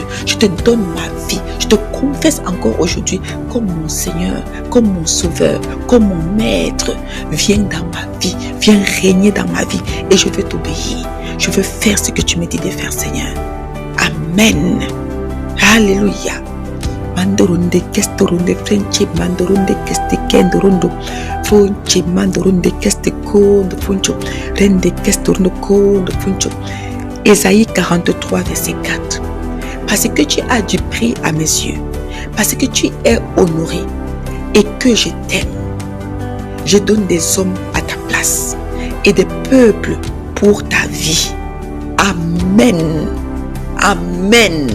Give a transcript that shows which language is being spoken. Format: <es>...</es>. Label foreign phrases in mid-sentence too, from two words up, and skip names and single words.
<fr>Je te donne ma vie. Je te confesse encore aujourd'hui comme mon Seigneur, comme mon Sauveur, comme mon Maître. Viens dans ma vie. Viens régner dans ma vie et je veux t'obéir. Je veux faire ce que tu me dis de faire, Seigneur. Amen. Alléluia. Mandoronde kestoronde frenche mandoronde keste kendorondo fonche mandoronde keste kondo foncho rende kestoronde kondo foncho. Ésaïe 43 verset 4. Parce que tu as du prix à mes yeux, parce que tu es honoré et que je t'aime, je donne des hommes à ta place et des peuples pour ta vie. Amen. Amen.</fr>